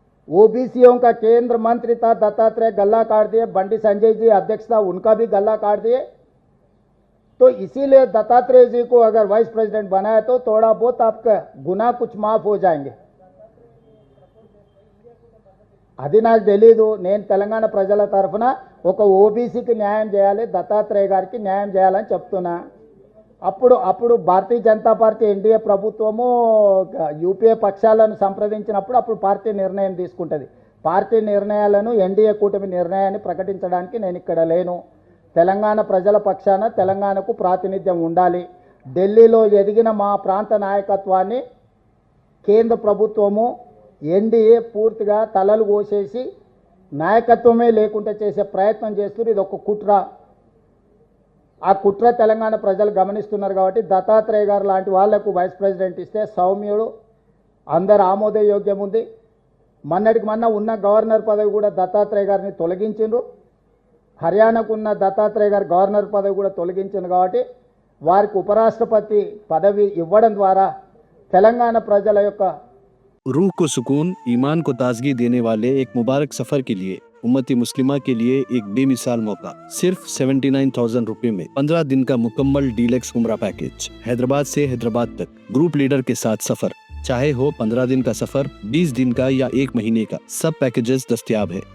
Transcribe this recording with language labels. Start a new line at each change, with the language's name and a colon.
Hindi: ओबीसीओं का केंद्र मंत्री था दत्तात्रेय, गला काट दिए। बंडी संजय जी अध्यक्ष था, उनका भी गला काट दिए। तो इसीलिए दत्तात्रेय जी को अगर वाइस प्रेसिडेंट बनाए तो थोड़ा बहुत आपका गुनाह कुछ माफ हो जाएंगे।
Telugu: అది నాకు తెలీదు। నేను తెలంగాణ ప్రజల తరఫున ఒక ఓబీసీకి న్యాయం చేయాలి, దత్తాత్రేయ గారికి న్యాయం చేయాలని చెప్తున్నా। అప్పుడు భారతీయ జనతా పార్టీ ఎన్డీఏ ప్రభుత్వము యూపీఏ పక్షాలను సంప్రదించినప్పుడు అప్పుడు పార్టీ నిర్ణయం తీసుకుంటుంది। పార్టీ నిర్ణయాలను ఎన్డీఏ కూటమి నిర్ణయాన్ని ప్రకటించడానికి నేను ఇక్కడ లేను। తెలంగాణ ప్రజల పక్షాన తెలంగాణకు ప్రాతినిధ్యం ఉండాలి। ఢిల్లీలో ఎదిగిన మా ప్రాంత నాయకత్వాన్ని కేంద్ర ప్రభుత్వము ఎన్డీఏ పూర్తిగా తలలు కోసేసి నాయకత్వమే లేకుండా చేసే ప్రయత్నం చేస్తున్నారు। ఇది ఒక కుట్ర। ఆ కుట్ర తెలంగాణ ప్రజలు గమనిస్తున్నారు కాబట్టి దత్తాత్రేయ గారు లాంటి వాళ్లకు వైస్ ప్రెసిడెంట్ ఇస్తే సౌమ్యుడు, అందరు ఆమోదయోగ్యం ఉంది। మొన్నటికి మొన్న ఉన్న గవర్నర్ పదవి కూడా దత్తాత్రేయ గారిని తొలగించిండ్రు। హర్యానాకు ఉన్న దత్తాత్రేయ గారు గవర్నర్ పదవి కూడా తొలగించింది కాబట్టి వారికి ఉపరాష్ట్రపతి పదవి ఇవ్వడం ద్వారా తెలంగాణ ప్రజల యొక్క
Hindi: रूह को सुकून, ईमान को ताजगी देने वाले एक मुबारक सफर के लिए उम्मती मुस्लिमा के लिए एक बेमिसाल मौका। सिर्फ 79,000 रुपए में 15 दिन का मुकम्मल डीलक्स उम्रा पैकेज। हैदराबाद से हैदराबाद तक ग्रुप लीडर के साथ सफर, चाहे हो 15 दिन का सफर, 20 दिन का या 1 महीने का, सब पैकेजेस दस्तयाब है।